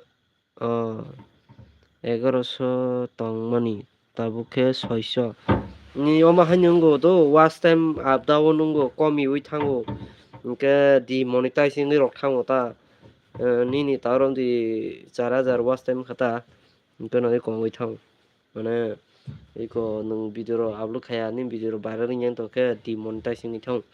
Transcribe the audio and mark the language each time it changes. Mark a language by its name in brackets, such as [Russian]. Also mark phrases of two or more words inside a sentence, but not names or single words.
[Kok Borok] 1100 tongmani tabuke 600 ni oma hanyango do [English] watch time [Kok Borok] up dawo nungo komi ui thango ke demonetizing ni rok thango ta nini tarom di 4000 [English] watch time [Kok Borok] khata kono ko ui thang mane iko nung video ro upload khaya ni video ro viral ni to ke demonetizing ni thang